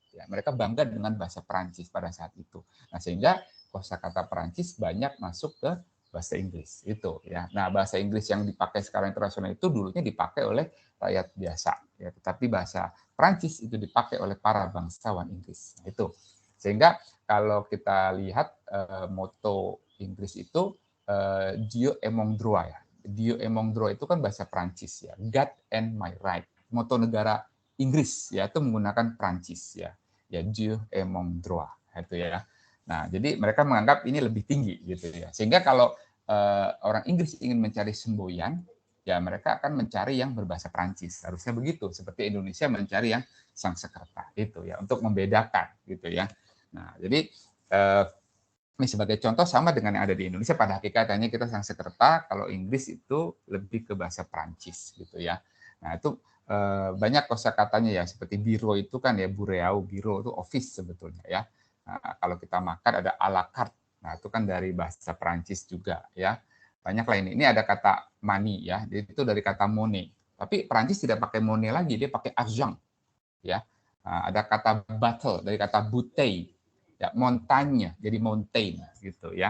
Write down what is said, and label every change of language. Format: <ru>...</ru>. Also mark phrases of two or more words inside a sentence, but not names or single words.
<id>Ya, mereka bangga dengan bahasa Prancis pada saat itu. Nah, sehingga kosakata Prancis banyak masuk ke bahasa Inggris itu ya. Nah, bahasa Inggris yang dipakai sekarang internasional itu dulunya dipakai oleh rakyat biasa ya, tetapi bahasa Prancis itu dipakai oleh para bangsawan Inggris. Itu. Sehingga kalau kita lihat moto Inggris itu</id> <fr>Dieu et mon droit</fr> <id>ya.</id> <fr>Dieu et mon droit</fr> <id>itu kan bahasa Prancis ya.</id> <en>God and my right.</en> <id>Moto negara Inggris ya itu menggunakan Prancis ya. Ya</id> <fr>Dieu et mon droit</fr> <id>itu ya. Nah, jadi mereka menganggap ini lebih tinggi gitu ya. Sehingga kalau orang Inggris ingin mencari semboyan, ya mereka akan mencari yang berbahasa Prancis. Harusnya begitu, seperti Indonesia mencari yang Sanskerta itu ya untuk membedakan gitu ya. Nah, jadi ini sebagai contoh sama dengan yang ada di Indonesia, pada hakikatnya kita Sanskerta, kalau Inggris itu lebih ke bahasa Prancis gitu ya. Nah, itu banyak kosakatanya ya, seperti biro itu kan ya, bureau, biro itu office sebetulnya ya. Nah, kalau kita makan ada</id> <fr>à la carte.</fr> <id>Nah, itu kan dari bahasa Prancis juga ya. Banyak lain. Ini ada kata money ya, itu dari kata money. Tapi Prancis tidak pakai money lagi, dia pakai argent ya. Nah, ada kata battle dari kata bouteille. Ya, montagne jadi mountain gitu ya.</id>